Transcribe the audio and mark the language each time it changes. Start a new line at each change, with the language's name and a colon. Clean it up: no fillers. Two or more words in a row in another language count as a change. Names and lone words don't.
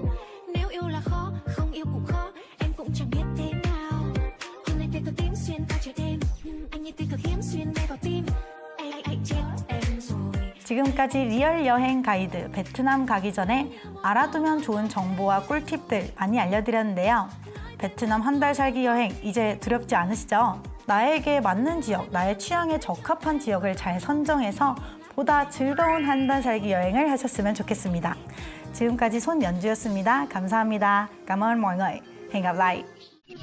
Vietnamese: Nếu yêu là khó, không yêu cũng khó, em cũng chẳng biết thế nào. Hôm nay tay cờ tím xuyên qua trời đêm, anh như tay cờ kiếm xuyên ngay vào tim. Anh chết em rồi.
Korean: 지금까지 리얼 여행 가이드 베트남 가기 전에 알아두면 좋은 정보와 꿀팁들 많이 알려드렸는데요. 베트남 한 달 살기 여행 이제 두렵지 않으시죠? 나에게 맞는 지역, 나의 취향에 적합한 지역을 잘 선정해서 보다 즐거운 한 달 살기 여행을 하셨으면 좋겠습니다. 지금까지 손연주였습니다. 감사합니다.
Vietnamese: Cảm ơn mọi người. Hẹn gặp lại.